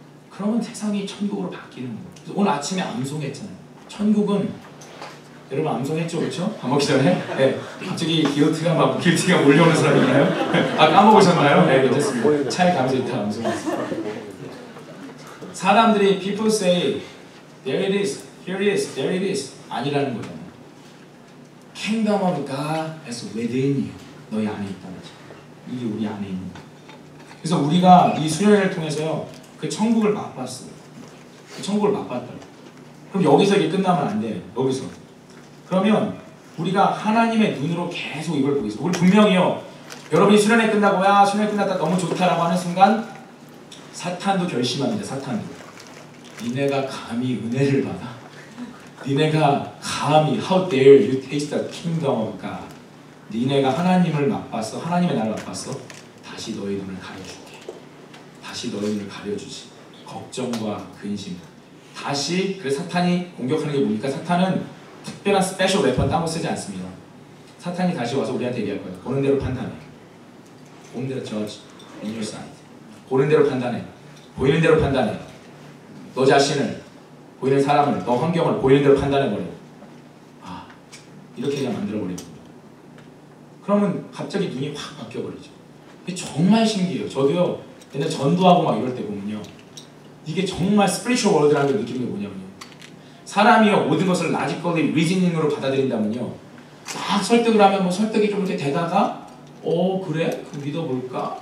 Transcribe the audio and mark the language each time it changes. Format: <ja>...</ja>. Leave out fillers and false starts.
<ko>그러면 세상이 천국으로 바뀌는 거예요. 그래서 오늘 아침에 암송했잖아요. 천국은 여러분 암송했죠, 그렇죠? 밥 먹기 전에? 네. 갑자기 길티가 몰려오는 사람이 있나요? 아, 까먹으셨나요? 네, 괜찮습니다. 차에 가면서 이따 암송했어요. 사람들이 people say there it is, here it is, there it is 아니라는 거잖아요.</ko> <en>Kingdom of God is within you.</en> <ko>너희 안에 있다는 거죠. 이게 우리 안에 있는 거예요. 그래서 우리가 이 수련회를 통해서요, 그 천국을 맛봤어요. 그 천국을 맛봤다고. 그럼 여기서 이게 끝나면 안 돼요. 여기서. 그러면 우리가 하나님의 눈으로 계속 이걸 보고 있어요. 우리 분명히요, 여러분이 수련회 끝나고 야 수련회 끝났다 너무 좋다라고 하는 순간 사탄도 결심합니다. 사탄도. 니네가 감히 은혜를 받아? 니네가 감히</ko> <en>How dare you taste the kingdom of God?</en> <ko>니네가 하나님을 맛봤어? 하나님의 나를 맛봤어? 다시 너희 눈을 가려줄게. 다시 너희 눈을 가려주지. 걱정과 근심. 다시 그래서 사탄이 공격하는 게 뭡니까? 사탄은 특별한 스페셜 웨펀 따로 쓰지 않습니다. 사탄이 다시 와서 우리한테 얘기할 거예요. 보는 대로 판단해. 보는 대로</ko> <en>judge in your sight.</en> <ko>보는 대로 판단해. 보이는 대로 판단해. 너 자신을, 보이는 사람을, 너 환경을 보이는 대로 판단해버려. 아, 이렇게 그냥 만들어버리고. 그러면 갑자기 눈이 확 바뀌어버리죠. 이게 정말 신기해요. 저도요, 옛날 전도하고 막 이럴 때 보면요, 이게 정말 스피리추얼 월드라는 걸 느끼는 게 뭐냐면요, 사람이요 모든 것을 logically reasoning으로 받아들인다면요, 막 설득을 하면 뭐 설득이 좀 이렇게 되다가 그래? 그 믿어볼까?</ko>